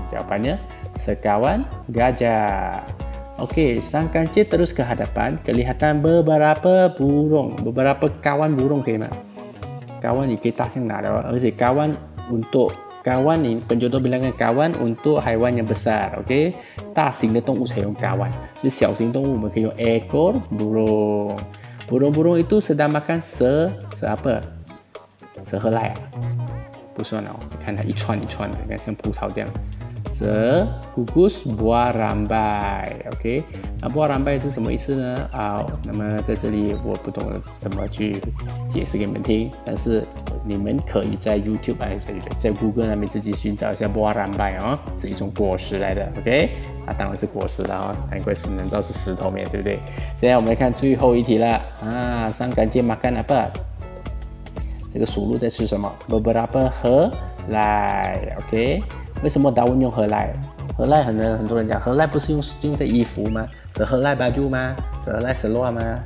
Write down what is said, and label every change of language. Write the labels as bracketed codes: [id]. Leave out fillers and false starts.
[ms] Jawapannya sekawan gajah. Okey, sang kancil terus ke hadapan. Kelihatan beberapa burung, beberapa kawan burung [zh] 可以吗？ [ms] kawan [zh] 也可以大象拿的，而且 [ms] kawan untuk kawan ni penjodoh bilangan kawan untuk haiwan yang besar. [zh] Okey， 大型的动物才用kawan， 所以小型动物我们可以用ekor burung. [ms] Burung-burung itu sedang makan apa? [zh] Sehelai 不算哦，你看它一串一串的，你看像葡萄这样。 [ms] Segugus buah rambai， OK， 那 buah rambai [zh] 是什么意思呢？那么在这里我不懂怎么去解释给你们听，但是你们可以在 YouTube 在 Google 那边自己寻找一下 buah rambai 哦，是一种果实来的 ，OK， 当然是果实了哦，难怪能知道是石头面，对不对？现在我们来看最后一题了 [ms] sang kancil makan apa？ [zh] 这个属鹿在吃什么 ？Beberapa helai， OK。为什么daun用helai？ helai 很多人讲helai不是用在衣服吗？是helai baju吗？ 是helai seluar吗？